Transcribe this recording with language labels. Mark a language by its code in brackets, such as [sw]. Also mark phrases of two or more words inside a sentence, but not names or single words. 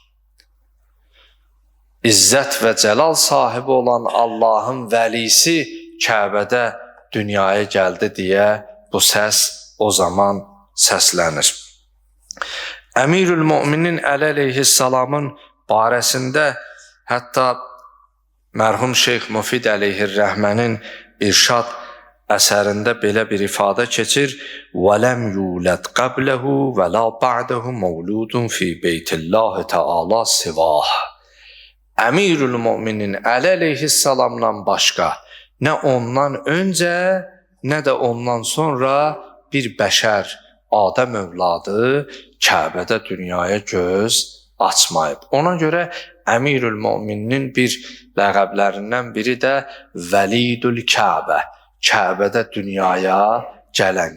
[az] İzzət və cəlal sahibi olan Allahın vəlisi Kəbədə dünyaya gəldi deyə bu səs o zaman səslənir. Əmirül Möminin Əli əleyhissalamın barəsində hətta mərhum Şeyx Müfid əleyhirrəhmənin İrşad əsərində belə bir ifadə keçir: [ar] وَلَمْ يُولَدْ قَبْلَهُ وَلَا بَعْدَهُ مَوْلُودٌ فِي بَيْتِ اللّٰهِ تَعَالَى سِوَاهُ. [az] Əmirül Möminin Əli əleyhissalamdan başqa nə ondan öncə, nə də ondan sonra bir bəşər, Adəm övladı Kəbədə dünyaya göz açmayıb. Ona görə Əmirül Möminin bir ləqəblərindən biri də Vəlidül Kəbə, Kəbədə dünyaya gələn.